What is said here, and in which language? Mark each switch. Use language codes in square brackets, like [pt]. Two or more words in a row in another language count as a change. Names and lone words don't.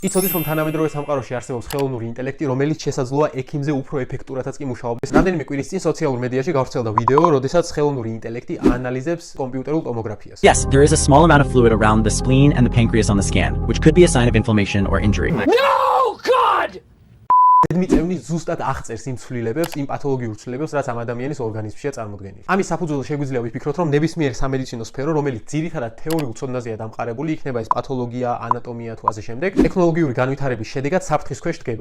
[ka] იცოდეს, რომ თანამედროვე სამყაროში არსებობს ხელოვნური ინტელექტი, რომელიც შესაძლოა ექიმზე უფრო ეფექტურადაც კი მუშაობდეს. რამდენიმე კვირის წინ სოციალურ მედიაში გავრცელდა ვიდეო, როდესაც ხელოვნური ინტელექტი ანალიზებს კომპიუტერულ ტომოგრაფიას. [en] Yes, there is a small amount of fluid around the spleen and the pancreas on the scan, which could be a sign of inflammation or injury. No, God! [ka] მიწევნის ზუსტად აღწერს იმ ცვლილებებს, იმ პათოლოგიურ ცვლილებებს, რაც ამ ადამიანის ორგანიზმშია წარმოდგენილი. ამის საფუძველზე შეგვიძლია ვიფიქროთ, რომ ნებისმიერ სამედიცინო სფერო, რომელიც ძირითადად თეორიულ ცოდნაზეა დამყარებული, იქნება ეს პათოლოგია, ანატომია თუ ასე შემდეგ, ტექნოლოგიური განვითარების შედეგად საფრთხის ქვეშ დგება.